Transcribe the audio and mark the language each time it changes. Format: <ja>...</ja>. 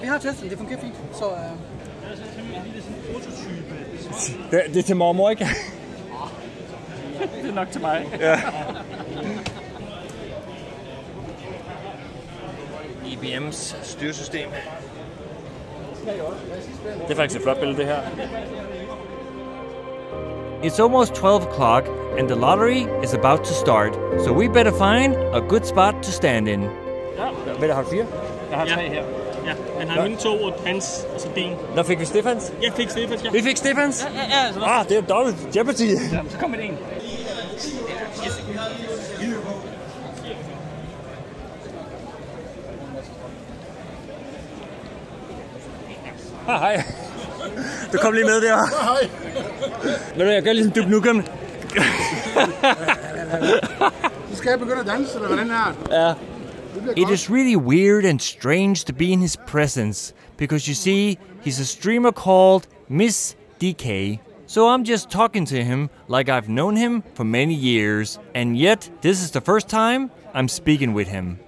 <da>Vi har testet den. Det fungerer fint. Så, Det er til mormor, ikke? Det er nok til mig. Ja. IBM's styresystem. Det er faktisk et flot billede, det her.</da> <en>It's almost 12 o'clock, and the lottery is about to start, so we better find a good spot to stand in.</en> <da>Hvad har du 4? Jeg har 3 her. Ja, han har mine 2 og hans, altså din. Nå, fik vi Stefans? Jeg fik Stefans, ja. Vi fik Stefans? Ja, altså. Det er dobbelt Jeopardy. Ja, så kom med en. Hej. Du kom lige med der. Hej. Ved du, jeg gør ligesom Duke Nukem. Så skal jeg begynde at danse, eller hvordan er det? Ja.</da> <en>It is really weird and strange to be in his presence, because you see, he's a streamer called Miss DK. So I'm just talking to him like I've known him for many years, and yet this is the first time I'm speaking with him.</en>